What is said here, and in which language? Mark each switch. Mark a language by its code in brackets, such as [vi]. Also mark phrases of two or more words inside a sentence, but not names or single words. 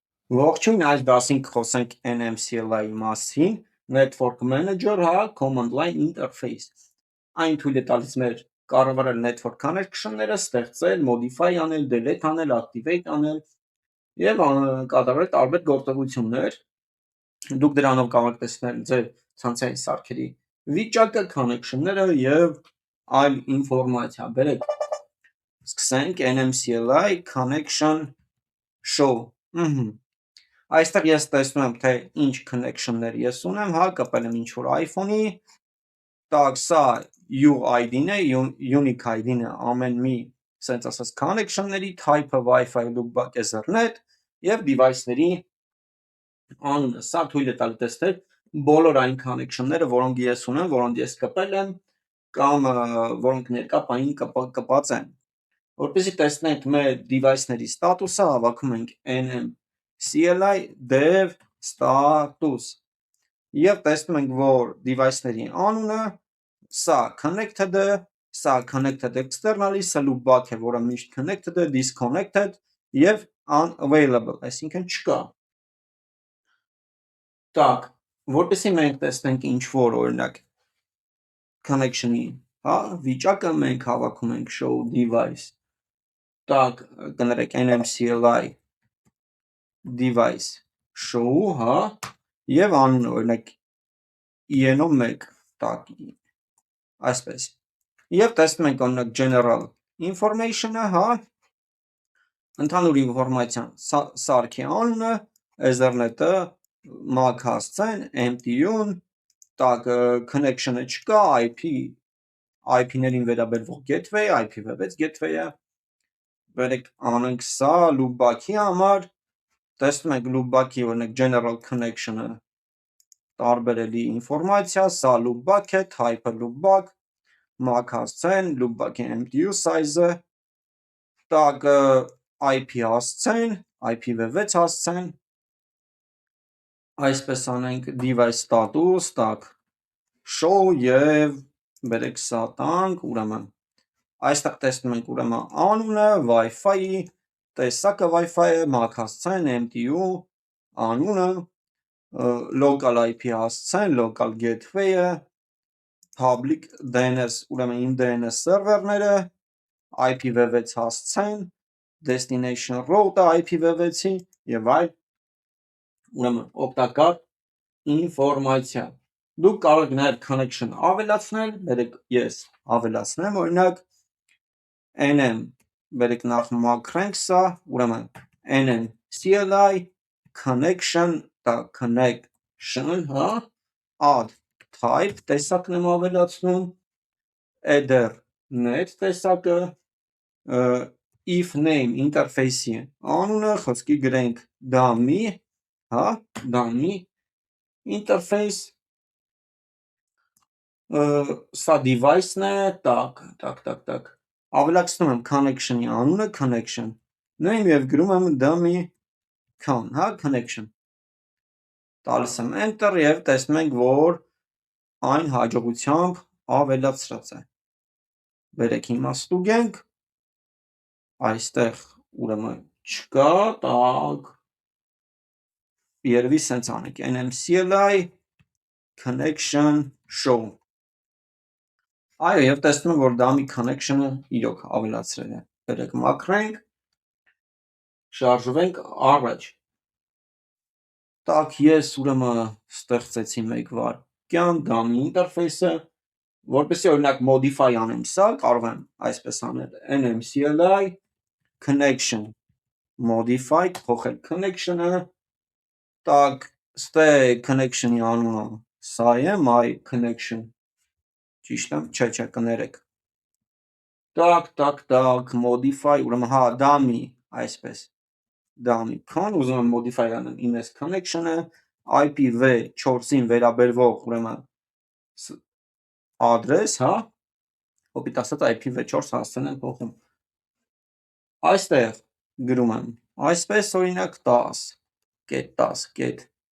[hy] Ողջույն, այս դասին կխոսենք NMCLI-ի մասին, Network Manager, հա, [en] Command Line Interface։ [hy] Այն թույլ է տալիս մեր կառավարել [en] network connection- [hy] ները, ստեղծել, modify անել, delete անել, activate անել եւ կատարել տարբեր գործողություններ։ Դուք դրանով կարող եք տեսնել ձեր ցանցային սարքերի վիճակը, connection-ները եւ այլ ինֆորմացիա։ Բերեք սկսենք [en] NMCLI connection show։ [hy] Այստեղ ես տեսնում եմ, թե ինչ connection-ներ ես ունեմ, հա, կապել եմ ինչ-որ iPhone-ի, տակ սա UID-ն է, [en] unique ID- [hy] ն է ամեն մի, սենց ասած, connection-ների, type-ը Wi-Fi, loopback, Ethernet և device-ների անունը, սա թույլ է տալի տեսնել բոլոր այն connection-ները, որոնք ես ունեմ, որոնք ես կապել եմ, կամ որոնք ներկա պահին կպած են։ Որպեսզի տեսնենք մեր device-ների ստատուսը, հավաքում ենք [en] NMCLI dev status [hy] եւ տեսնում ենք, որ device-ների անունը սա connected է, սա [en] connected externally, [hy] սա loopback է, որը միշտ connected է, disconnected եւ unavailable, այսինքն չկա։ Так, որպեսզի մենք տեսնենք ինչ-որ օրինակ connection-ի, հա, վիճակը մենք հավաքում ենք [en] show device, [hy] так, կներեք [en] NMCLI device show, [hy] հա, եւ անունը օրինակ ENO1, так, այսպես։ Եվ տեսնում ենք օրինակ [en] general information- [hy] ը, հա, ընդհանուր ինֆորմացիան, սարքի անունը, Ethernet-ը, MAC հասցեն, MTU-ն, так, connection-ը չկա, IP-ներին վերաբերվող gateway, [en] IPv6 gateway- [hy] ը, բերեք անենք սա loopback-ի համար, տեսնում ենք loopback-ի օրինակ [en] general connection- [hy] ը տարբերելի ինֆորմացիա, սա loopback է, type-ը loopback, MAC հասցեն, loopback-ի [en] MTU size- [hy] ը, так, IP հասցեն, IPv6 հասցեն, այսպես անենք [en] device status, [hy] так, show եւ բերեք սա տանք, ուրեմն այստեղ տեսնում ենք ուրեմն անունը, Wi-Fi-ի, տեսակը Wi-Fi-ը, MAC հասցեն, MTU, անունը, [en] local IP [hy] հասցեն, [en] local gateway- [hy] ը, [en] public DNS, [hy] ուրեմն իմ DNS սերվերները, IPv6 հասցեն, [en] destination route- [hy] ը IPv6-ի եւ այլ, ուրեմն օգտակար ինֆորմացիա։ Դուք կարող եք նաև connection ավելացնել, բերեք ես ավելացնեմ, օրինակ nm, բերեք նախ մաքրենք սա, ուրեմն [en] NMCLI connection, connection, [hy] հա, [en] add type [hy] տեսակն եմ ավելացնում, ethernet տեսակը, [en] if name [hy] interface-ի անունը, խոսքի գրենք dummy, հա, [en] dummy interface, [hy] սա device-ն է, так, ավելացնում եմ connection-ի անունը, connection, նույն եւ գրում եմ [en] dummy con, [hy] հա, connection, տալիս եմ enter եւ տեսնում ենք, որ այն հաջողությամբ ավելացրած է։ Բերեք հիմա ստուգենք, այստեղ ուրեմն չկա, так, երևի սենց անենք [en] NMCLI connection show, [hy] այո, եւ տեսնում եմ, որ [en] dummy connection- [hy] ը իրոք ավելացրել է, բերեք մաքրենք, շարժվենք առաջ, так, ես ուրեմն ստեղծեցի մեկ վայրկյան [en] dummy interface- [hy] ը, որպեսզի օրինակ modify անեմ սա, կարող եմ այսպես անել [en] NMCLI connection modify, [hy] փոխել connection-ը, так, ստե connection-ի անունը սա է, [en] my connection, [hy] ճիշտ եմ, չէ, կներեք, так, modify, ուրեմն հա, dummy, այսպես, [en] dummy con, [hy] ուզում եմ modify անեմ իմ այս connection-ը, IPv4-ին վերաբերվող, ուրեմն adress, հա, հոպիտ ասած IPv4 հասցեն եմ փոխում, այստեղ գրում եմ, այսպես օրինակ 10, get